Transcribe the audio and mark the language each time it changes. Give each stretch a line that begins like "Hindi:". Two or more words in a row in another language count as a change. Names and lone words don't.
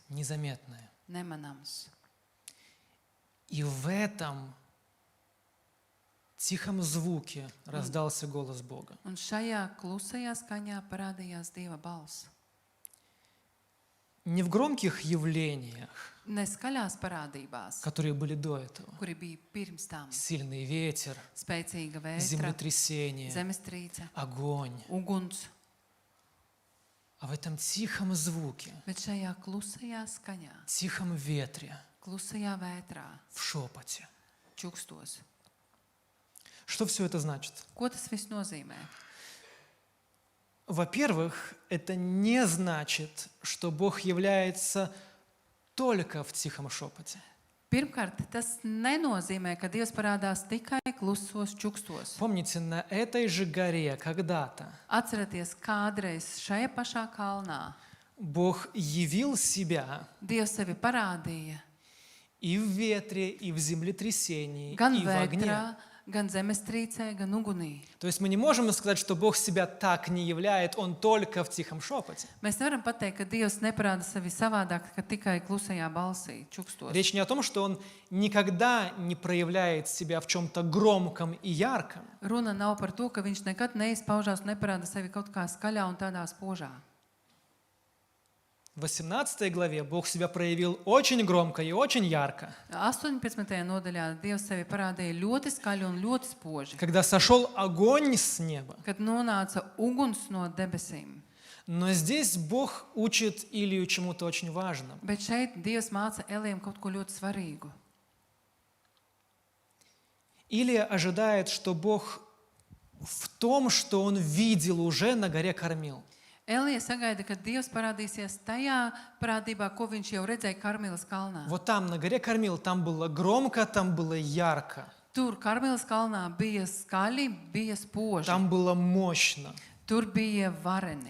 Russian: незаметное.
Latvian: nemanāms.
Russian: И в этом тихом звуке раздался голос Бога.
Latvian: Un šajā klusajā skaņā parādījās Dieva balss.
Russian: Не в громких явлениях,
Latvian: Ne skaļās parādībās,
Russian: которые были до этого.
Latvian: kuri bija pirms tam.
Russian: Сильный ветер,
Latvian: Spēcīga vētra,
Russian: землетрясение,
Latvian: zemestrīce,
Russian: огонь.
Latvian: uguns,
Russian: А в этом тихом звуке,
Latvian: bet šajā klusajā skaņā,
Russian: тихом ветре,
Latvian: klusajā vētrā,
Russian: в шепоте.
Latvian: čukstos.
Russian: Что все это значит?
Latvian: Ko tas viss nozīmē?
Russian: Во-первых, это не значит, что Бог является только в тихом шепоте.
Latvian: Pirmkārt, tas nenozīmē, ka Dievs parādās tikai klusos čukstos.
Russian: Помните, на этой же горе когда-то
Latvian: Atcerieties, kādreiz šajā pašā kalnā
Russian: Бог явил себя
Latvian: Dievs sevi parādīja
Russian: и в ветре, и в землетрясении,
Latvian: gan
Russian: и в огне.
Latvian: vētrā, gan zemestrīcē, gan ugunī.
Russian: То есть мы не можем сказать, что Бог себя так не являет, Он только в тихом шепоте.
Latvian: Mēs nevaram pateikt, ka Dievs neparāda sevi savādāk, ka tikai klusajā balsī, čukstos.
Russian: Речь не о том, что Он никогда не проявляет себя в чем-то громком и ярком.
Latvian: Runa nav par to, ka viņš nekad neizpaužās un neparāda sevi kaut kā skaļā un tādā spožā.
Russian: В 18 главе Бог себя проявил очень громко и очень ярко,
Latvian: 18. nodaļā Dievs sevi parādīja ļoti skaļi un ļoti spoži,
Russian: когда сошел огонь с неба.
Latvian: kad nonāca uguns no debesīm.
Russian: Но здесь Бог учит Илию чему-то очень важному.
Latvian: Bet šeit Dievs māca Elijam kaut ko ļoti svarīgu.
Russian: Илия ожидает, что Бог в том, что он видел уже на горе Кармил.
Latvian: Elija sagaida, ka Dievs parādīsies tajā parādībā, ko viņš jau redzēja Karmelas kalnā.
Russian: Вот там, на горе Кармил, там было громко, там было ярко,
Latvian: Tur Karmelas kalnā bija skaļi, bija spoži,
Russian: там было мощно.
Latvian: tur bija vareni.